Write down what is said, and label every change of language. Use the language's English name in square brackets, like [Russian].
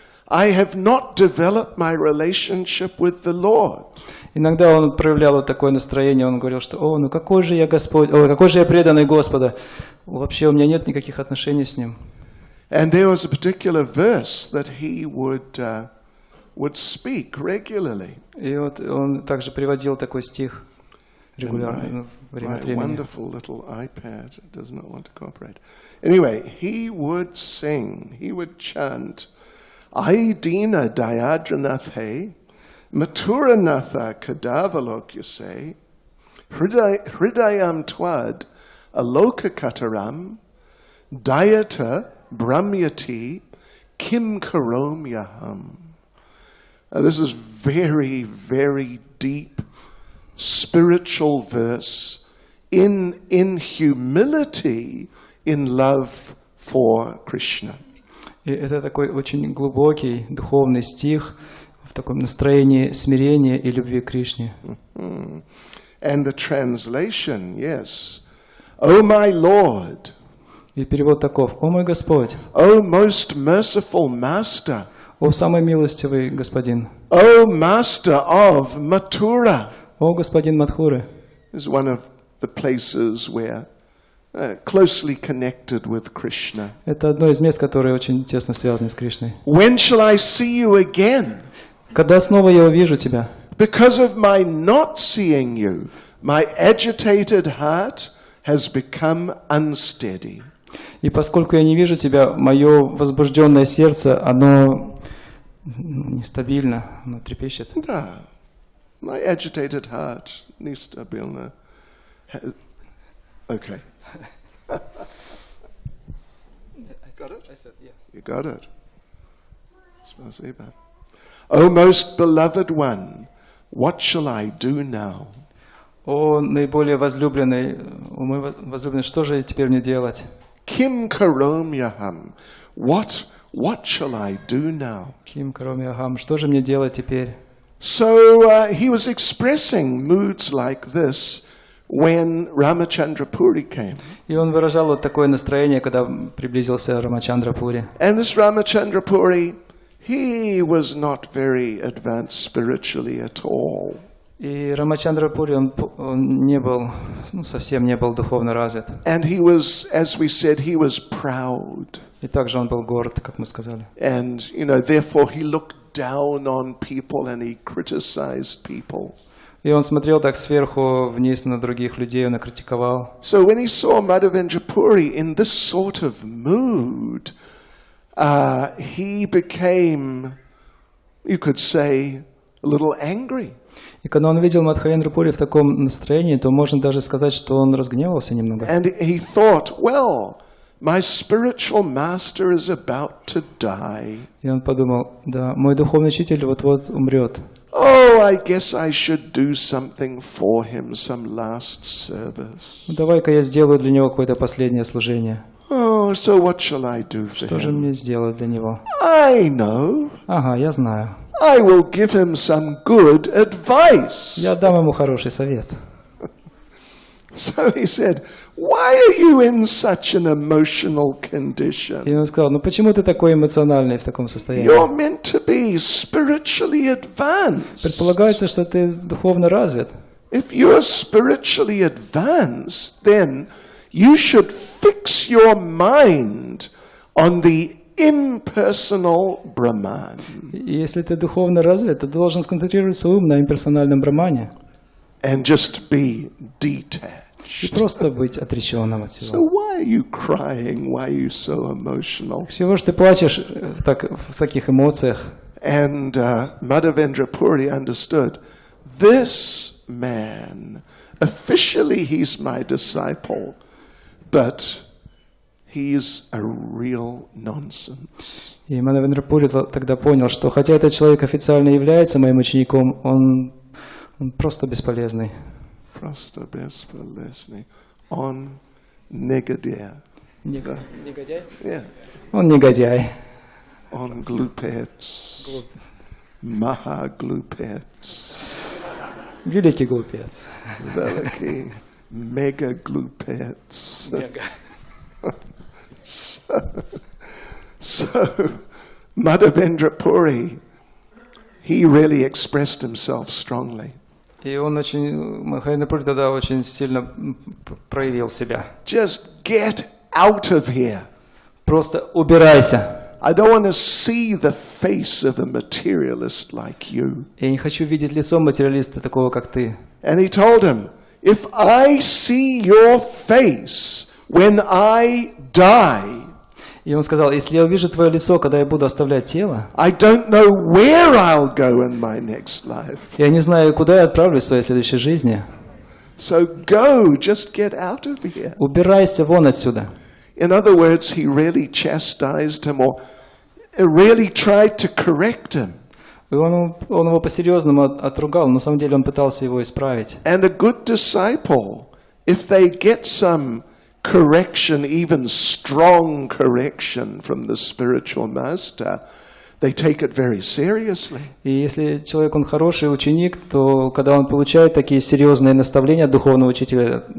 [English] I have not developed my relationship with the Lord. [Russian] Иногда он проявлял вот такое настроение, он говорил, что ну какой же я Господь, какой же я преданный Господа. Вообще у меня нет никаких отношений с Ним. [English] And there was a particular verse that he would speak regularly. [Russian] И вот он также приводил такой стих регулярно, время от времени. [English] My wonderful little iPad does not want to cooperate. Anyway, he would sing, he would chant, [Sanskrit] Ai Dina Dayadranath Maturanatha Kadavalokyase Hridayam Twad Aloka Kataram Dayata Brahmyati Kim Karomyaham. [English] This is very, very deep spiritual verse in humility, in love for Krishna. [Russian] И это такой очень глубокий духовный стих в таком настроении смирения и любви к Кришне. [English] And the translation, yes. O my Lord. [Russian] И перевод таков: «О мой Господь, [English] O most merciful Master, [Russian] о самый милостивый Господин, [English] O Master of Mathura». [Russian] О Господин Мадхуры. [English] Is one of the places where closely connected with Krishna. [Russian] Это одно из мест, которые очень тесно связаны с Кришной. [English] When shall I see you again? [Russian] Когда снова я увижу тебя? [English] Because of my not seeing you, my agitated heart has become unsteady. [Russian] И поскольку я не вижу тебя, мое возбужденное сердце, оно нестабильно, оно трепещет. Да. [English] My agitated heart [Russian] нестабильно. [English] Okay. Got it? I said, yeah. You got it. [Russian] Spasiba. [English] O most beloved one, what shall I do now? [Russian] О наиболее возлюбленный, о мой возлюбленный, что же теперь мне делать? [Sanskrit] Kim karomyaham. [English] What shall I do now? [Sanskrit] Ким каромьяхам, [Russian] что же мне делать теперь? [English] So he was expressing moods like this when Ramachandra Puri came. [Russian] И он выражал вот такое настроение, когда приблизился Рамачандра Пури. [English] And this Ramachandra Puri, he was not very advanced spiritually at all. [Russian] И Рамачандра Пури, он не был, совсем не был духовно развит. [English] And he was, as we said, he was proud. [Russian] И также он был горд, как мы сказали. [English] And, therefore he looked down on people and he criticized people. [Russian] И он смотрел так сверху вниз на других людей, он их критиковал. [English] So when he saw Madhavendra Puri in this sort of mood, he became, you could say, a little angry. [Russian] И когда он видел Мадхавендру Пури в таком настроении, то можно даже сказать, что он разгневался немного. [English] And he thought, well, my spiritual master is about to die. [Russian] И он подумал, да, мой духовный учитель вот-вот умрет. [English] Oh, I guess I should do something for him, some last service. [Russian] Давай-ка я сделаю для него какое-то последнее служение. [English] Oh, so what shall I do for [Russian] Что же [English] him? [Russian] мне сделать для него? [English] I know. [Russian] Ага, я знаю. [English] I will give him some good advice. [Russian] Я дам ему хороший совет. [English] So he said, why are you in such an emotional condition? [Russian] И он сказал, ну почему ты такой эмоциональный в таком состоянии? [English] You're meant to be spiritually advanced. [Russian] Предполагается, что ты духовно развит. [English] If you're spiritually advanced, then you should fix your mind on the impersonal Brahman. [Russian] И если ты духовно развит, то ты должен сконцентрировать свой ум на имперсональном брамане. [English] And just be detached. [Russian] И просто быть отреченным от [English] So [Russian] всего. [English] why are you crying? Why are you so emotional? [Russian] Чего ж ты плачешь в таких эмоциях? [English] And Madhavendra Puri understood, this man, officially he's my disciple, but he's a real nonsense. [Russian] И Мадхавендра Пури тогда понял, что хотя этот человек официально является моим учеником, он просто бесполезный. Просто бесполезный. Он негодяй. Негодяй? [English] Yeah. [Russian] Он негодяй. Он глупец. Маха-глупец. Великий глупец. Великий мега-глупец. [English] So Madhavendra Puri, he really expressed himself strongly. [Russian] И он Мадхавендра Пури тогда очень сильно проявил себя. [English] Just get out of here. [Russian] Просто убирайся. [English] I don't want to see the face of a materialist like you. [Russian] Я не хочу видеть лицо материалиста такого, как ты. [English] And he told him, if I see your face when I die, [Russian] И он сказал, если я увижу твое лицо, когда я буду оставлять тело, [English] I don't know where I'll go in my next life. [Russian] я не знаю, куда я отправлюсь в своей следующей жизни. [English] So go, just get out of here. [Russian] Убирайся вон отсюда. [English] In other words, he really chastised him or really tried to correct him. [Russian] И он его по-серьезному отругал, но на самом деле он пытался его исправить. [English] And a good disciple, if they get some correction, even strong correction from the spiritual master, they take it very seriously. [Russian] И если человек, он хороший ученик, то когда он получает такие серьезные наставления от духовного учителя...